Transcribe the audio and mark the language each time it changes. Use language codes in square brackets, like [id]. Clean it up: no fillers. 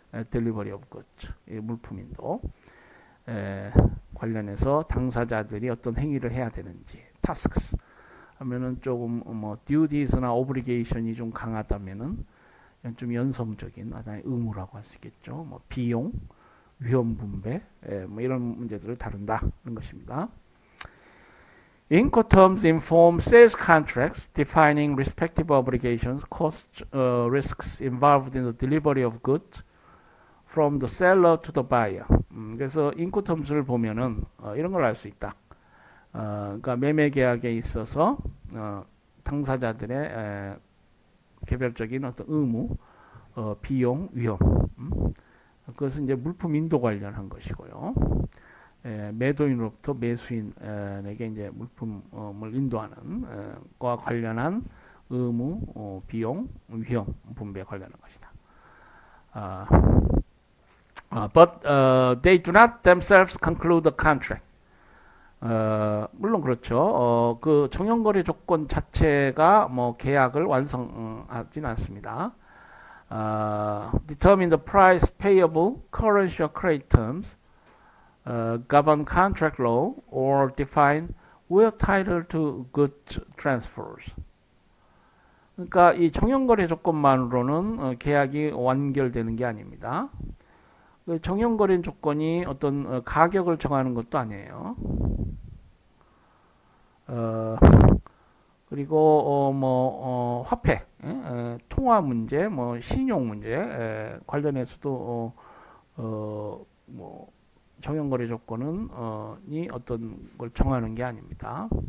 [en] delivery of goods, [ko] 물품 인도 관련해서 당사자들이 어떤 행위를 해야 되는지, tasks 하면은 조금 뭐 duties나 obligation이 좀 강하다면은 좀 연성적인 하나의 의무라고 할 수 있겠죠. 뭐 비용, 위험 분배, 뭐 이런 문제들을 다룬다는 것입니다. [en] Incoterms inform sales contracts defining respective obligations, costs, risks involved in the delivery of goods from the seller to the buyer. [ko] 그래서 인코텀스를 보면은 이런 걸 알 수 있다. 그러니까 매매 계약에 있어서 당사자들의 개별적인 어떤 의무, 비용, 위험. 그것은 이제 물품 인도 관련한 것이고요. 매도인으로부터 매수인에게 이제 물품을 인도하는 과 관련한 의무, 비용, 위험 분배에 관련한 것이다. [en] But they do not themselves conclude the contract. [ko] 물론 그렇죠. 그 정형거래 조건 자체가 뭐 계약을 완성하지는 않습니다. [en] Determine the price payable, currency or credit terms, govern contract law, or define where title to goods transfers. [ko] 그러니까 이 정형거래 조건만으로는 계약이 완결되는 게 아닙니다. 정형거래 조건이 어떤 가격을 정하는 것도 아니에요. 그리고 화폐, 통화 문제, 뭐 신용 문제 관련해서도 뭐 정형거래 조건은 이 어떤 걸 정하는 게 아닙니다.